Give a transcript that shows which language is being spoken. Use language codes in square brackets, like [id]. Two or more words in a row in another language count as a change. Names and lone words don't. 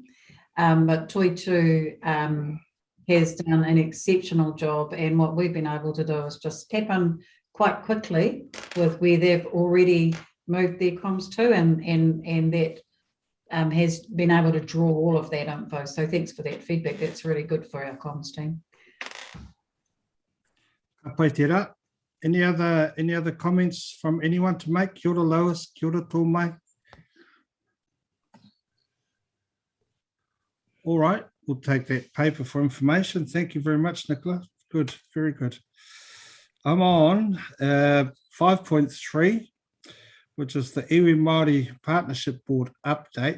[en] But Toitu has done an exceptional job, and what we've been able to do is just tap in quite quickly with where they've already moved their comms to, and that has been able to draw all of that info. So thanks for that feedback. That's really good for our comms team. Any other comments from anyone to make? [mi] Kia ora Lois, kia ora tō mai. [en] All right, we'll take that paper for information. Thank you very much, Nicola. Good, very good. I'm on 5.3, which is the Iwi Māori Partnership Board update.